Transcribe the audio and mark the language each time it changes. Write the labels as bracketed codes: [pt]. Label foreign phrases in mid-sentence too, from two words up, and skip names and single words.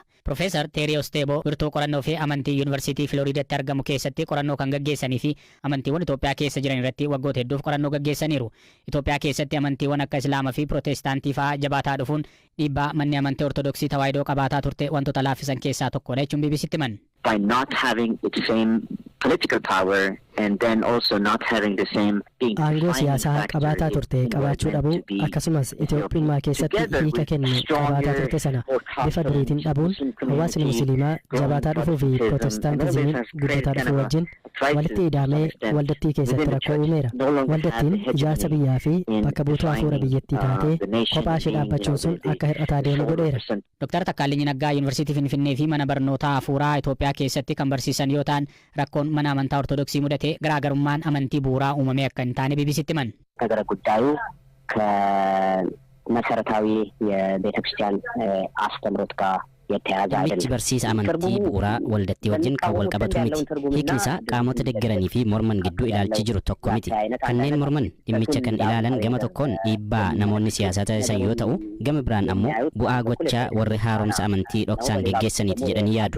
[om] Profeesar Teeriyoos Teeboo birtuu qorannoo fi amantii Yuunivarsiitii Filooriidaatti argamu keessatti qorannoo kan gaggeessanii fi amantiiwwan Itoophiyaa keessa jiran irratti waggoota hedduuf qorannoo gaggeessaniiru. Itoophiyaa keessatti amantiiwwan akka Islaamaa fi Pirootestaantii fa'aa jabaataa dhufuun dhiibbaa manni amantii Ortodoksii tawaahidoo qabaataa turte wantoota laaffisan keessaa tokkodha jechuun BBCtti himan. [en] By not having the same political power and then also not having the same [om] aangoo siyaasaa qabaataa turte qabaachuu dhabuu akkasumas Itoophiyummaa keessatti hiika kennu qabaataa turte sana bifa duriitiin dhabuun hawaasni musliimaa jabaataa dhufuu fi Pirootestaantizimiin guddataa dhufuu wajjin walitti hidhamee waldattii keessatti rakkoo uumeera. Waldattiin ijaarsa biyyaa fi bakka buutuu hafuura biyyattii taatee kophaa ishee dhaabbachuun sun akka hir'ataa deemu godheera. Dr. Takkaalinyi Naggaa Yuunivarsiitii Finfinnee fi mana barnootaa hafuuraa Itoophiyaa keessatti kan barsiisan yoo ta'an rakkoon mana amantaa Ortodoksii mudate garaagarummaan amantii bu'uuraa uumamee akka hin taane BBCtti himan. [am] ነገረ ጉዳዩ ከመሰረታዊ የቤተክርስቲያን አስተምሮት ጋር [om] Dhimmichi barsiisa amantii bu'uuraa waldattii wajjin kan wal qabatu miti. Hiikni isaa qaamota deeggaranii fi morman gidduu ilaalchi jiru tokko miti. Kanneen morman dhimmicha kan ilaalan gama tokkoon dhiibbaa namoonni siyaasaa taasisan yoo ta'u, gama biraan ammoo bu'aa gochaa warri haaromsa amantii dhoksaan geggeessaniiti jedhanii yaadu.